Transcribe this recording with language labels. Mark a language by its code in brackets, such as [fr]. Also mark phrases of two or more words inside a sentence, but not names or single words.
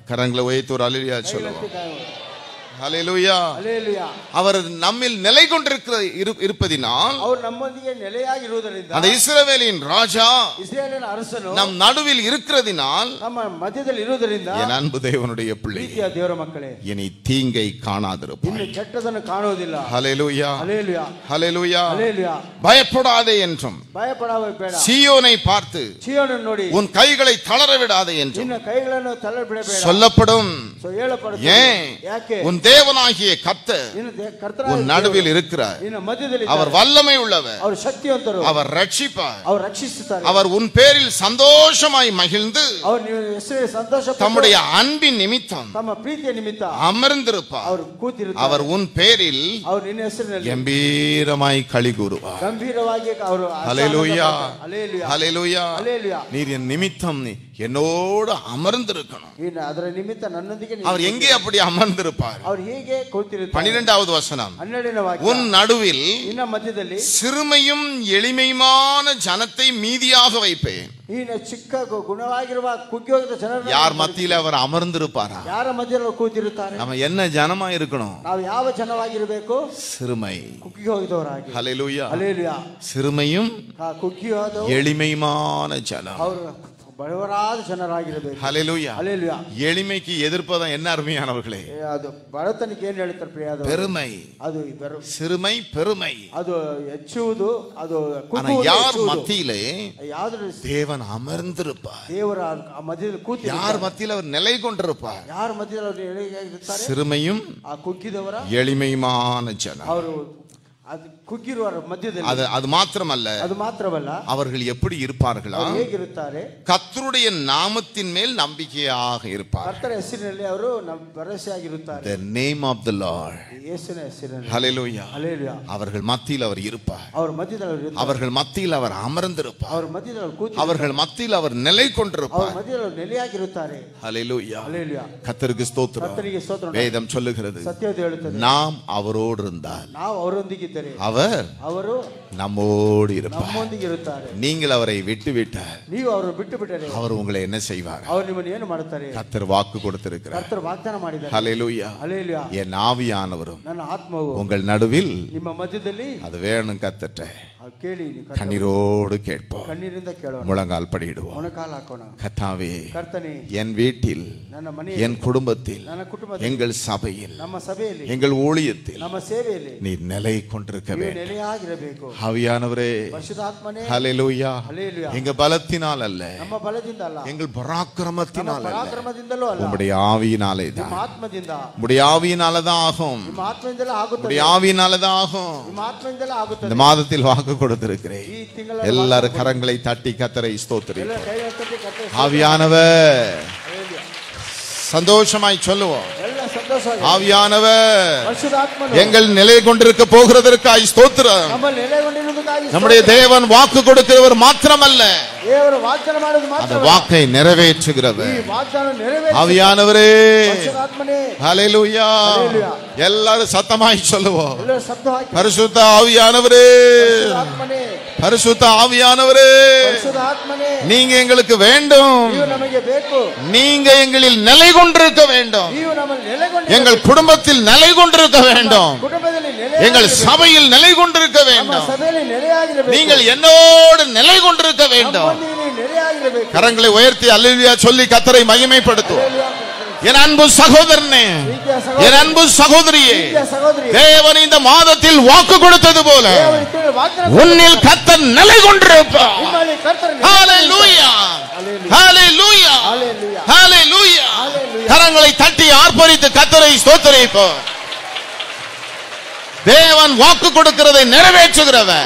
[ta] கரங்களை உயர்த்தி ஒரு அல்லேலூயா சொல்லுவோம். ஹல்லேலூயா. [kn] ಹಲ್ಲೆಲೂಯಾ. [ta] அவர் நம்மில் நிலை இருப்பதினால், [kn] ಅವರು ನಮ್ಮೊಂದಿಗೆ ನೆಲೆಯಾಗಿರುವುದರಿಂದ, [ta] அந்த இஸ்ரவேலின் ராஜா [kn] ಇಸ್ರಾಯೇಲಿನ ಅರಸನು [ta] நம் நடுவில் இருக்கிறதினால், [kn] ನಮ್ಮ ಮಧ್ಯದಲ್ಲಿ ಇರುವುದರಿಂದ, [ta] என் அன்பு தேவனுடைய பிள்ளை, [kn] ಪ್ರೀತಿಯ ದೇವರ ಮಕ್ಕಳೇ, [ta] இனி தீங்கை காணாதிருப்பாய். [kn] ಇನ್ನು ಕೆಟ್ಟದನ್ನು ಕಾಣುವುದಿಲ್ಲ. [ta] ஹல்லேலூயா, [kn] ಹಲ್ಲೆಲೂಯಾ, [ta] ஹல்லேலூயா. [kn] ಹಲ್ಲೆಲೂಯಾ. [ta] பயப்படாதே என்றும், [kn] ಭಯಪಡಬೇಡ. [ta] சீயோனை பார்த்து [kn] ಚೀಯೋನನ್ನು ನೋಡಿ [ta] உன் கைகளை தளர விடாதே என்றும் [kn] ನಿನ್ನ ಕೈಗಳನ್ನು ತಳ್ಳ ಬಿಡಬೇಡ [ta] சொல்லப்படும். [kn] ಹೇಳப்படுತ್ತದೆ. [ta] ஏன்? [kn] ಯಾಕೆ? [ta] உன் தேவனாகிய கர்த்தர் [kn] ನಿನ್ನ ಕರ್ತನಾದ [ta] உன் நடுவில் இருக்கிறார். [kn] ನಿನ್ನ ಮಧ್ಯದಲ್ಲಿ [ta] அவர் வல்லமை உள்ளவர், [kn] ಅವರು ಶಕ್ತಿವಂತರು, [ta] அவர் ரட்சிப்பார், [kn] ಅವರು ರಕ್ಷಿಸುತ್ತಾರೆ, [ta] அவர் உன் பேரில் சந்தோஷமாய் மகிழ்ந்து [kn] ಅವರು ನಿಮ್ಮ ಹೆಸರಿಗೆ ಸಂತೋಷ ಪಟ್ಟು [ta] தம்முடைய அன்பின் நிமித்தம் [kn] ತಮ್ಮ ಪ್ರೀತಿಯ ನಿಮಿತ್ತ [ta] அமர்ந்திருப்பார். [kn] ಅವರು ಕೂತಿರುತ್ತಾರೆ. [ta] அவர் உன் பேரில் [kn] ಅವರು ನಿನ್ನ ಹೆಸರಿನಲ್ಲಿ [ta] கம்பீரமாய் களி கூறுவார். [kn] ಗಂಭೀರವಾಗಿ ಅವರು [ta] ஹல்லேலூயா, [kn] ಹಲ್ಲೆಲೂಯಾ, [ta] ஹல்லேலூயா. [kn] ಹಲ್ಲೆಲೂಯಾ. [ta] நீர் என் நிமித்தம் என்னோடு அமர்ந்திருக்கணும். [kn] ಇನ್ನು ಅದರ ನಿಮಿತ್ತ ನನ್ನೊಂದಿಗೆ [ta] அவர் எங்கே அப்படி அமர்ந்திருப்பார்? [kn] ಅವರು ಹೀಗೆ ಕೂತಿರುತ್ತಾರೆ. [ta] 12வது வசனம், [kn] 12ನೇ ವಾಕ್ಯ, [ta] உன் நடுவில் [kn] ಇನ್ನ ಮಧ್ಯದಲ್ಲಿ [ta] சிறுமையும் எளிமையுமான ஜனத்தை மீதியாக வைப்பேன். [kn] ಇನ್ನು ಚಿಕ್ಕ ಗುಣವಾಗಿರುವ ಕುಗ್ಗಿಹೋಗಿದ ಜನರನ್ನು [ta] யார் மத்தியில் அவர் அமர்ந்திருப்பாரா? [kn] ಯಾರ ಮಧ್ಯದಲ್ಲಿ ಕೂತಿರುತ್ತಾರೆ? [ta] நம்ம என்ன ஜனமா இருக்கணும்? [kn] ನಾವು ಯಾವ ಜನವಾಗಿರಬೇಕು? [ta] சிறுமை. [kn] ಕುಗ್ಗಿ ಹೋಗಿದವರಾಗಿ. [ta] ஹல்லேலூயா. [kn] ಹಲ್ಲೆಲೂಯಾ. [ta] சிறுமையும் [kn] ಕುಗ್ಗಿ ಹೋದವರು [ta] எளிமையுமான ஜனம். [kn] ಅವರು ಬಡವರಾದ ಜನರಾಗಿರಬೇಕು. [ta] ஹல்லேலூயா. [kn] ಹಲ್ಲೆಲೂಯಾ. [ta] எளிமைக்கு எதிர்ப்பதான் என்ன அருமையானவர்களே? [kn] ಅದು ಬಡತನಕ್ಕೆ ಏನ್ ಹೇಳ್ತಾರೆ ಪ್ರಿಯಾದವರು? [ta] பெருமை. [kn] ಅದು [ta] சிறுமை, பெருமை. [kn] ಅದು ಹೆಚ್ಚುವುದು, ಅದು [ta] ஆனா [kn] ಕುಗ್ಗುವುದು, [ta] யார் [kn] ಹೆಚ್ಚುವುದು. [ta] மத்தியிலே [kn] ಯಾವ್ದ್ರ [ta] தேவன் அமர்ந்திருப்பார்? [kn] ದೇವರ ಮಧ್ಯದಲ್ಲಿ ಕೂತಿ [ta] யார் மத்தியில் அவர் நிலை கொண்டிருப்பார்? [kn] ಯಾರ ಮಧ್ಯದಲ್ಲಿ ಅವರು ಎಳೆಯಾಗಿರುತ್ತಾರೆ? [ta] சிறுமையும் [kn] ಆ ಕುಗ್ಗಿದವರ [ta] எளிமையுமான ஜனம். [kn] ಅವರು ಅದು ಕುಗ್ಗಿರುವವರ ಮಧ್ಯದಲ್ಲಿ. [ta] அது மாத்திரமல்ல, [kn] ಅದು ಮಾತ್ರವಲ್ಲ, [ta] அவர்கள் எப்படி இருப்பார்களா? [kn] ಅವರು ಹೇಗಿರುತ್ತಾರೆ? [ta] கர்த்தருடைய நாமத்தின் மேல் நம்பிக்கையாக இருப்பார். [kn] ಕರ್ತನ ಹೆಸರಿನಲ್ಲಿ ಅವರು ಭರವಸೆಯಾಗಿರುತ್ತಾರೆ. [en] The name of the Lord. [kn] ಯೇಸುವಿನ ಹೆಸರಿನಲ್ಲಿ. [ta] ஹல்லேலூயா. [kn] ಹಲ್ಲೆಲೂಯಾ. [ta] அவர்கள் மத்தியில் அவர் இருப்பார். [kn] ಅವರ ಮಧ್ಯದಲ್ಲಿ ಅವರು ಇರುತ್ತಾರೆ. [ta] அவர்கள் மத்தியில் அவர் அமர்ந்திருப்பார். [kn] ಅವರ ಮಧ್ಯದಲ್ಲಿ ಅವರು ಕೂತಿ, [ta] அவர்கள் மத்தியில் அவர் நிலை [kn] ಅವರ [ta] கொண்டிருப்பார். [kn] ಮಧ್ಯದಲ್ಲಿ ಅವರು ನೆಲೆಯಾಗಿರುತ್ತಾರೆ. [ta] ஹல்லேலூயா. [kn] ಹಲ್ಲೆಲೂಯಾ. [ta] கர்த்தருக்கு ஸ்தோத்திரம். [kn] ಕರ್ತನಿಗೆ ಸ್ತೋತ್ರ. [ta] வேதம் சொல்லுகிறது, [kn] ಸತ್ಯವಾದ ಹೇಳುತ್ತದೆ, [ta] நாம் அவரோடு இருந்தால் [kn] ನಾವು ಅವರೊಂದಿಗಿದ್ದರೆ ಅವರು [ta] நம்மோடு இருப்பார். [kn] ನಮ್ಮೊಂದಿಗೆ ಇರುತ್ತಾರೆ. [ta] நீங்கள் அவரை விட்டுவிட்டால் [kn] ನೀವು ಅವರನ್ನು ಬಿಟ್ಟು ಬಿಟ್ಟರೆ [ta] அவர் உங்களை என்ன செய்வார்? [kn] ಅವರು ನಿಮ್ಮನ್ನು ಏನು ಮಾಡುತ್ತಾರೆ? [ta] கர்த்தர் வாக்கு கொடுத்திருக்கிறார். [kn] ಕರ್ತರು ವಾಗ್ದಾನ ಮಾಡಿದ್ದಾರೆ. [ta] ஹல்லேலூயா. [kn] ಹಲ್ಲೆಲೂಯಾ. [ta] என் ஆவியானவரும் [kn] ನನ್ನ ಆತ್ಮವು [ta] உங்கள் நடுவில் [kn] ನಿಮ್ಮ ಮಧ್ಯದಲ್ಲಿ [ta] அது வேணும் கர்த்தர்ட்ட [kn] ಕೇಳಿ [ta] கண்ணீரோடு கேட்போம். [kn] ಕಣ್ಣೀರಿಂದ ಕೇಳೋಣ. [ta] முழங்கால் படியிடுவோம். [kn] ಮೊಣಕಾಲು ಹಾಕೋಣ. [ta] கர்த்தாவே, [kn] ಕರ್ತನೇ, [ta] என் வீட்டில், [kn] ನನ್ನ ಮನೆಯಲ್ಲಿ, [ta] என் குடும்பத்தில், [kn] ನನ್ನ ಕುಟುಂಬದಲ್ಲಿ, [ta] எங்கள் சபையில், [kn] ನಮ್ಮ ಸಭೆಯಲ್ಲಿ, [ta] எங்கள் ஊழியத்தில் [kn] ನಮ್ಮ ಸೇವೆಯಲ್ಲಿ [ta] நீர் நிலை கொண்டிருக்க வேண்டும். [kn] ನೆಲೆಯಾಗಿರಬೇಕು. [ta] ஆவியானவரே, [kn] ಪರಿಶುದ್ಧಾತ್ಮನೇ, [ta] ஹல்லேலூயா. [kn] ಹಲ್ಲೆಲೂಯಾ. [ta] எங்க பலத்தினால் அல்ல, [kn] ನಮ್ಮ ಬಲದಿಂದ ಅಲ್ಲ, [ta] எங்கள் பராக்கிரமத்தினால் அல்ல, [kn] ಪರಾಕ್ರಮದಿಂದಲೂ ಅಲ್ಲ, [ta] உம்முடைய ஆவியினாலே தான். [kn] ನಿಮ್ಮ ಆತ್ಮದಿಂದ, [ta] உம்முடைய ஆவியினால தான் ஆகும். [kn] ನಿಮ್ಮ ಆತ್ಮದಿಂದಲೇ ಆಗುತ್ತದೆ. [ta] உம்முடைய ஆவியினால தான் ஆகும். [kn] ನಿಮ್ಮ ಆತ್ಮದಿಂದಲೇ ಆಗುತ್ತದೆ. [ta] இந்த மாதத்தில் வாக்கு கொடுத்திருக்கிறேன். [kn] ಈ ತಿಂಗಳ [ta] எல்லாரும் கரங்களை தட்டி கர்த்தரை ஸ்தோத்திரி. [kn] ಎಲ್ಲ ಕೈ ಎತ್ತಿ ಕರ್ತನೇ, [ta] ஆவியானவர், [kn] ಹಲ್ಲೆಲೂಯಾ. [ta] சந்தோஷமாய் சொல்லுவோம். [kn] ಎಲ್ಲ ಸಂತೋಷವಾಗಿ, [ta] ஆவியானவர் [kn] ಪರಿಶುದ್ಧಾತ್ಮನು [ta] எங்கள் நிலை கொண்டிருக்க போகிறதற்காய் ஸ்தோத்திரம். [kn] ನಮ್ಮಲ್ಲಿ ನೆಲೆಗೊಂಡಿರುವುದಕ್ಕಾಗಿ [ta] நம்முடைய தேவன் வாக்கு கொடுக்கிறவர் மாத்திரமல்ல, [kn] ದೇವರು ವಾಗ್ದಾನ ಮಾಡೋದು [ta] அந்த [kn] ಮಾತ್ರ, [ta] வாக்கை [kn] ಈ [ta] நிறைவேற்றுகிறவர். [kn] ವಾಗ್ದಾನ ನೆರವೇರಿಸಿ. [ta] ஆவியானவரே, [kn] ಪರಿಶುದ್ಧಾತ್ಮನೇ, [ta] ஹல்லேலூயா. ஹல்லேலூயா. எல்லாரும் சத்தமாய் சொல்லுவோம். [kn] ಎಲ್ಲರೂ ಶಬ್ದ ಹಾಕಿ, [ta] பரிசுத்த ஆவியானவரே, [kn] ಆತ್ಮನೇ, [ta] பரிசுத்த ஆவியானவரே, [kn] ಪರಿಶುದ್ಧಾತ್ಮನೇ, [ta] நீங்க எங்களுக்கு வேண்டும். [kn] ನೀವು ನಮಗೆ ಬೇಕು. [ta] நீங்க எங்களில் நிலை கொண்டிருக்க வேண்டும். [kn] ನೀವು ನಮ್ಮಲ್ಲಿ ನೆಲೆಗೊಂಡು, [ta] எங்கள் குடும்பத்தில் நிலை கொண்டிருக்க வேண்டும். [kn] ಕುಟುಂಬದಲ್ಲಿ ನೆಲೆ, [ta] எங்கள் சபையில் நிலை கொண்டிருக்க [kn] ನಮ್ಮ [ta] வேண்டும். [kn] ಸಭೆಯಲ್ಲಿ ನೆಲೆಯಾಗಿರಬೇಕು. [ta] நீங்கள் என்னோடு நிலை கொண்டிருக்க வேண்டும். [kn] ನಮ್ಮೊಂದಿಗೆ ನೀವು ನೆಲೆಯಾಗಿರಬೇಕು. [ta] கரங்களை உயர்த்தி அல்லேலூயா சொல்லி கர்த்தரை மகிமைப்படுத்தும். [kn] ಹಲ್ಲೆಲೂಯಾ. [ta] என் அன்பு சகோதரனே, [kn] ಪ್ರೀತಿಯ [ta] என் [kn] ಸಹೋದರ, [ta] அன்பு சகோதரியே, [kn] ಪ್ರೀತಿಯ ಸಹೋದರಿ, [ta] தேவன் இந்த மாதத்தில் வாக்கு கொடுத்தது போல [kn] ದೇವರು ಈ ತಿಂಗಳು ವಾಗ್ದಾನ [ta] உன்னில் கர்த்தர் நிலை கொண்டிருப்பார். [kn] ನಿಮ್ಮಲ್ಲಿ ಕರ್ತರು [ta] ஹல்லேலூயா, ஹல்லேலூயா, [kn] ಹಲ್ಲೆಲೂಯಾ. [ta] ஹல்லேலூயா. ஹல்லேலூயா. கரங்களை தட்டி ஆர்ப்பரித்து கர்த்தரை ஸ்தோத்திரிப்போம். தேவன் வாக்கு கொடுக்கிறதை நிறைவேற்றுகிறவர்.